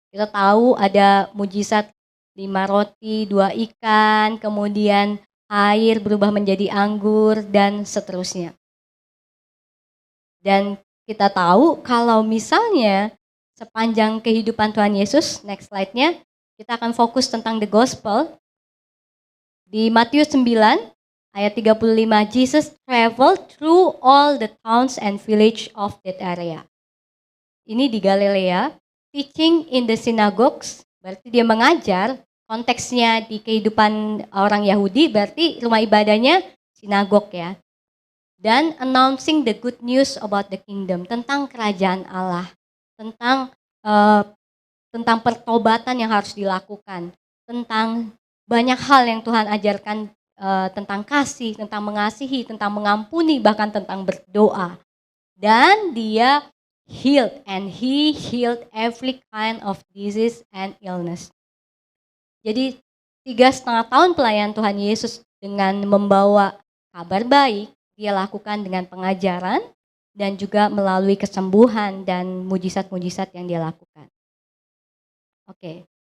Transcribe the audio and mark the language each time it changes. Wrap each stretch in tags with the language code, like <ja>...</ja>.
<id>Kita tahu ada mujizat 5 roti, 2 ikan, kemudian air berubah menjadi anggur, dan seterusnya. Dan kita tahu kalau misalnya sepanjang kehidupan Tuhan Yesus, next slide-nya, kita akan fokus tentang</id> <en>the gospel.</en> <id>Di Matius 9 ayat 35,</id> <en>Jesus traveled through all the towns and village of that area.</en> <id>Ini di Galilea,</id> <en>teaching in the synagogues,</en> <id>berarti dia mengajar, konteksnya di kehidupan orang Yahudi, berarti rumah ibadahnya sinagog ya. Dan</id> <en>announcing the good news about the kingdom,</en> <id>tentang kerajaan Allah, tentang pertobatan yang harus dilakukan, tentang banyak hal yang Tuhan ajarkan, tentang kasih, tentang mengasihi, tentang mengampuni, bahkan tentang berdoa. Dan dia</id> <en>healed, and he healed every kind of disease and illness.</en> <id>Jadi 3,5 tahun pelayanan Tuhan Yesus dengan membawa kabar baik, dia lakukan dengan pengajaran dan juga melalui kesembuhan dan mujizat-mujizat yang dia lakukan. Oke.</id>